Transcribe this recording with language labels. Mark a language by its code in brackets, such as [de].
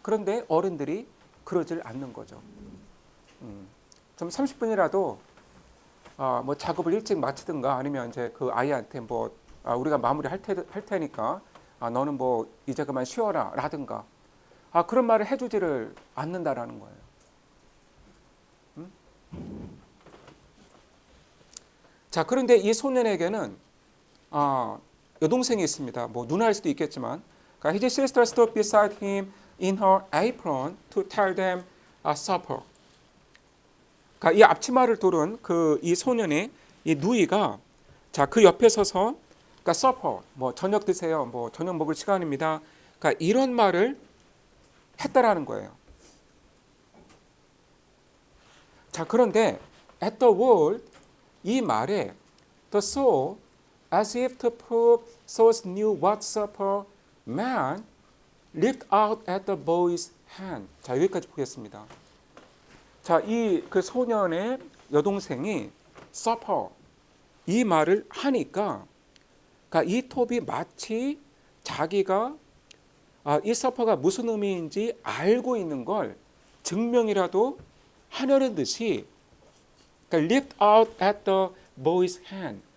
[ko] 그런데 어른들이 그러질 않는 거죠. 좀 30분이라도 뭐 작업을 일찍 마치든가, 아니면 이제 그 아이한테 뭐 우리가 마무리 할 테니까 너는 뭐 이제 그만 쉬어라 라든가 그런 말을 해주지를 않는다라는 거예요. 자, 그런데 이 소년에게는 여동생이 있습니다. 뭐 누나일 수도 있겠지만, [en] his sister stood beside him in her apron to tell them supper. [ko] 그러니까 이 앞치마를 두른 이 소년의 이 누이가 자, 그 옆에 서서 그러니까 supper, 뭐 저녁 드세요, 뭐 저녁 먹을 시간입니다. 그러니까 이런 말을 했다라는 거예요. 자, 그런데 [en] at the word, [ko] 이 말에 [en] the soul, as if to prove souls knew what supper meant, leaped out at the boy's hand. [ko] 자, 여기까지 보겠습니다. 자, 이 그 소년의 여동생이 supper, 이 말을 하니까, 그러니까 이 톱이 마치 자기가 이 supper가 무슨 의미인지 알고 있는 걸 증명이라도 하려는 듯이, 그러니까 [en] leaped out at the boy's hand.